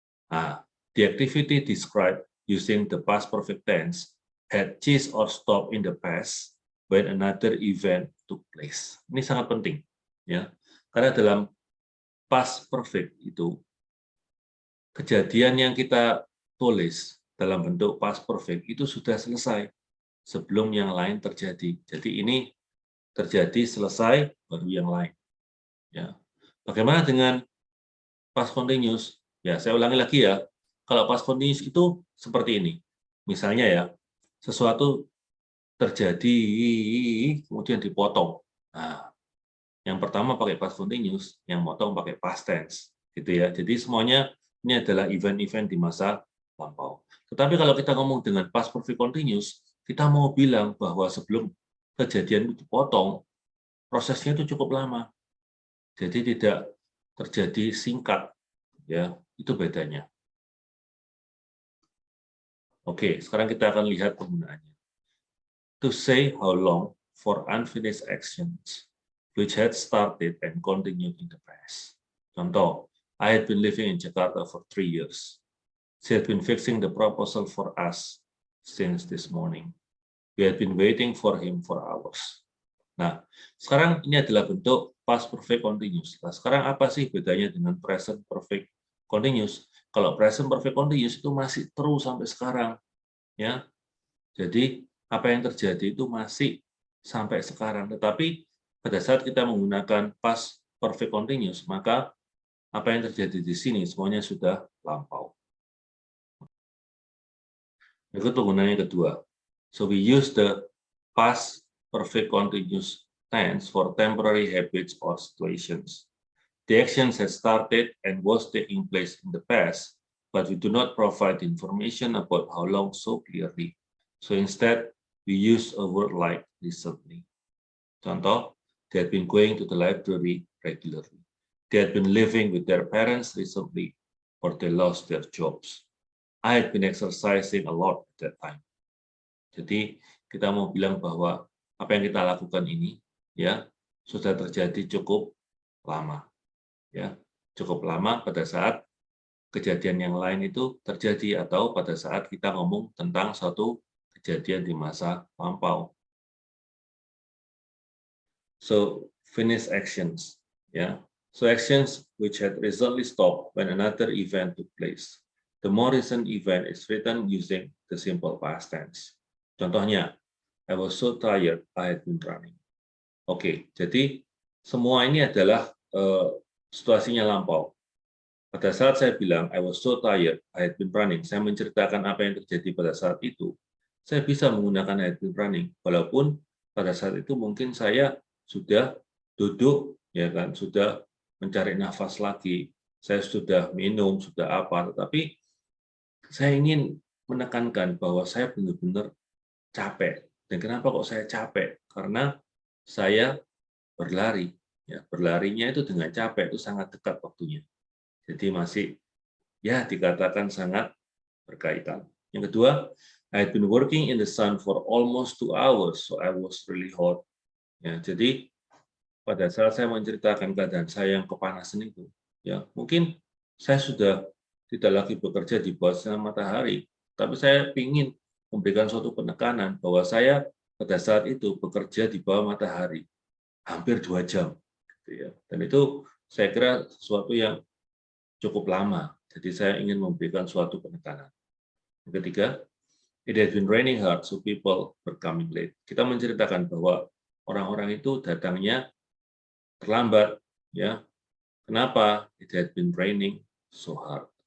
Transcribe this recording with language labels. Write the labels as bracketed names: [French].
[English] Nah, the activity described using the past perfect tense had ceased or stopped in the past when another event took place. [Indonesian] Ini sangat penting, ya, karena dalam past perfect itu kejadian yang kita tulis dalam bentuk past perfect itu sudah selesai sebelum yang lain terjadi. Jadi ini terjadi, selesai, baru yang lain. Ya. Bagaimana dengan past continuous? Ya, saya ulangi lagi ya. Kalau past continuous itu seperti ini. Misalnya ya, sesuatu terjadi kemudian dipotong. Nah, Yang pertama pakai past continuous, yang motong pakai past tense, gitu ya. Jadi semuanya ini adalah event-event di masa lampau. Tetapi kalau kita ngomong dengan past perfect continuous, kita mau bilang bahwa sebelum kejadian itu dipotong, prosesnya itu cukup lama. Jadi tidak terjadi singkat, ya. Itu bedanya. Oke, sekarang kita akan lihat penggunaannya. [English] To say how long for unfinished actions which had started and continued in the past. [Indonesian] Contoh, [English] I had been living in Jakarta for 3 years. She had been fixing the proposal for us since this morning. We had been waiting for him for hours. [Indonesian] Nah, sekarang ini adalah bentuk past perfect continuous. Nah, sekarang apa sih bedanya dengan present perfect continuous? Kalau present perfect continuous itu masih terus sampai sekarang, ya. Jadi apa yang terjadi itu masih sampai sekarang. Tetapi pada saat kita menggunakan past perfect continuous, maka apa yang terjadi di sini semuanya sudah lampau. Berikut penggunaan yang kedua. [English] So we use the past perfect continuous tense for temporary habits or situations. The actions has started and was taking place in the past, but we do not provide information about how long so clearly. So instead, we use a word like recently. [Indonesian] Contoh, [English] they had been going to the library regularly. They had been living with their parents recently, or they lost their jobs. I had been exercising a lot at that time. [Indonesian] Jadi kita mau bilang bahwa apa yang kita lakukan ini ya sudah terjadi cukup lama, ya cukup lama pada saat kejadian yang lain itu terjadi atau pada saat kita ngomong tentang suatu kejadian di masa lampau. [English] So finish actions, ya. So actions which had recently stopped when another event took place. The more recent event is written using the simple past tense. [Indonesian] Contohnya, [English] I was so tired, I had been running. [Indonesian] Oke, jadi semua ini adalah situasinya lampau. Pada saat saya bilang, [English] I was so tired, I had been running, [Indonesian] saya menceritakan apa yang terjadi pada saat itu, saya bisa menggunakan [English] I had been running, [Indonesian] walaupun pada saat itu mungkin saya sudah duduk, ya kan, sudah mencari nafas lagi, saya sudah minum, sudah apa, tetapi saya ingin menekankan bahwa saya benar-benar capek. Dan kenapa kok saya capek? Karena saya berlari. Ya, berlarinya itu dengan capek itu sangat dekat waktunya. Jadi masih ya dikatakan sangat berkaitan. Yang kedua, [English] I had been working in the sun for almost 2 hours, so I was really hot. [Indonesian] Ya, jadi pada saat saya menceritakan keadaan saya yang kepanasan itu, ya mungkin saya sudah tidak lagi bekerja di bawah sinar matahari, tapi saya ingin memberikan suatu penekanan bahwa saya pada saat itu bekerja di bawah matahari hampir 2 jam, gitu ya. Dan itu saya kira sesuatu yang cukup lama. Jadi saya ingin memberikan suatu penekanan. Yang ketiga, [English] it has been raining hard, so people were coming late. [Indonesian] Kita menceritakan bahwa orang-orang itu datangnya terlambat, ya. Kenapa? [English] It had been raining so hard.